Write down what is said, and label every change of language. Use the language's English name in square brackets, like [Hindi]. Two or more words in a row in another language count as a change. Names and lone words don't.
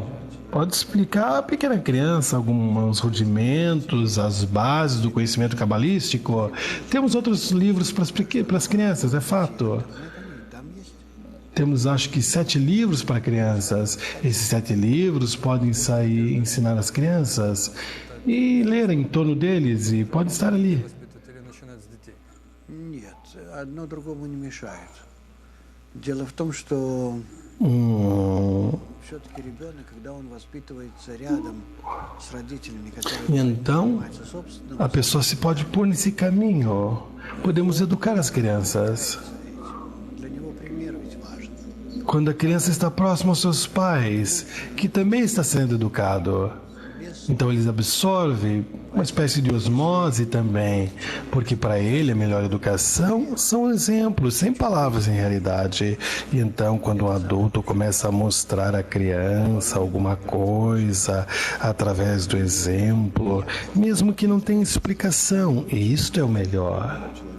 [Portuguese] Bom, Pode explicar à pequena criança alguns rudimentos, as bases do conhecimento cabalístico. Temos outros livros para as crianças, é fato. Temos, acho que, 7 livros para crianças. Esses 7 livros podem sair ensinar as crianças e ler em torno deles e pode estar ali. [Russian] Нет, одно другому не мешает. Дело в том, что все-таки ребенок, когда он воспитывается рядом с родителями, которые [Portuguese] Então, [Russian] занимаются собственным, [Portuguese] a pessoa se pode pôr nesse caminho. Podemos educar as crianças. [Russian] для него пример ведь важен. [Portuguese] Quando a criança está próxima aos seus pais, que também está sendo educado. Então eles absorvem uma espécie de osmose também, porque para ele a melhor educação são exemplos, sem palavras em realidade. E então quando um adulto começa a mostrar à criança alguma coisa através do exemplo, mesmo que não tenha explicação, e isto é o melhor.